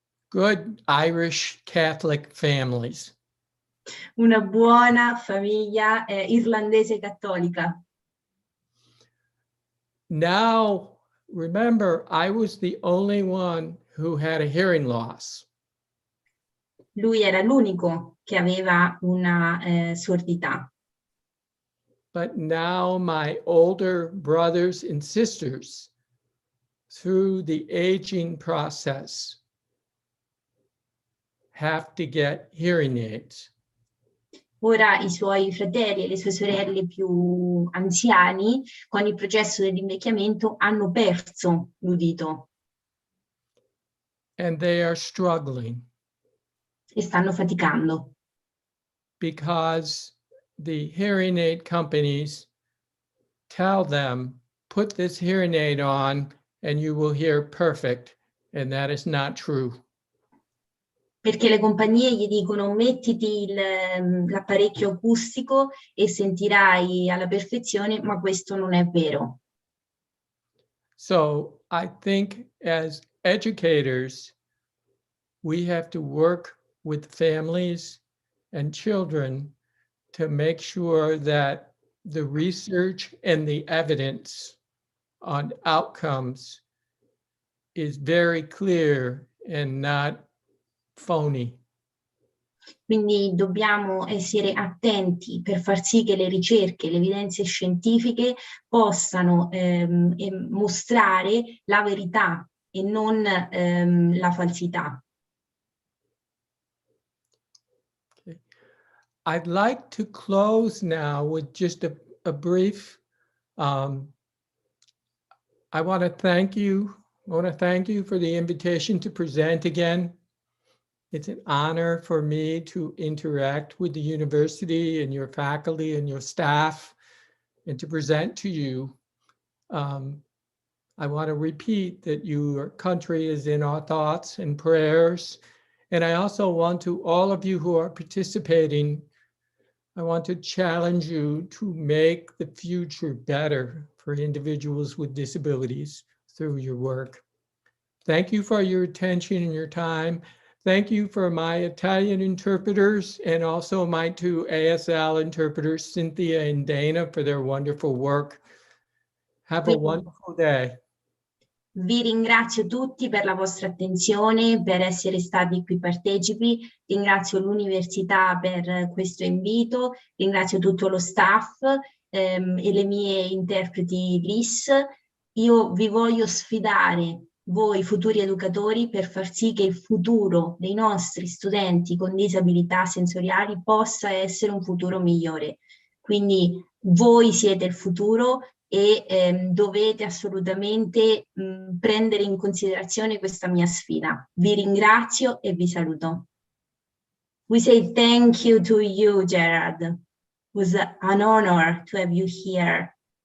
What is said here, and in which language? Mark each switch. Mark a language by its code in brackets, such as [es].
[en] Good Irish Catholic families. [it] Una buona famiglia irlandese cattolica. [en] Now, remember, I was the only one who had a hearing loss. [it] Lui era l'unico che aveva una sordità. [en] But now my older brothers and sisters, through the aging process, have to get hearing aids. [it] Ora i suoi fratelli e le sue sorelle più anziani, con il processo dell'invecchiamento, hanno perso l'udito. [en] And they are struggling. [it] E stanno faticando. [en] Because the hearing aid companies tell them, put this hearing aid on and you will hear perfect. And that is not true. [it] Perché le compagnie gli dicono mettiti l'apparecchio acustico e sentirai alla perfezione, ma questo non è vero. [en] So I think as educators, we have to work with families and children to make sure that the research and the evidence on outcomes is very clear and not phony. [it] Quindi dobbiamo essere attenti per far sì che le ricerche, le evidenze scientifiche possano mostrare la verità e non la falsità. [en] Okay. I'd like to close now with just a brief, I want to thank you. I want to thank you for the invitation to present again. It's an honor for me to interact with the university and your faculty and your staff and to present to you. I want to repeat that your country is in our thoughts and prayers. And I also want to, all of you who are participating, I want to challenge you to make the future better for individuals with disabilities through your work. Thank you for your attention and your time. Thank you for my Italian interpreters and also my two ASL interpreters, Cynthia and Dana, for their wonderful work. Have a wonderful day. [it] Vi ringrazio tutti per la vostra attenzione, per essere stati qui partecipi. Ringrazio l'Università per questo invito, ringrazio tutto lo staff e le mie interpreti LIS. Io vi voglio sfidare, voi futuri educatori, per far sì che il futuro dei nostri studenti con disabilità sensoriali possa essere un futuro migliore. Quindi voi siete il futuro e dovete assolutamente prendere in considerazione questa mia sfida. Vi ringrazio e vi saluto. [en] We say thank you to you, Gerard. It was an honor to have you here.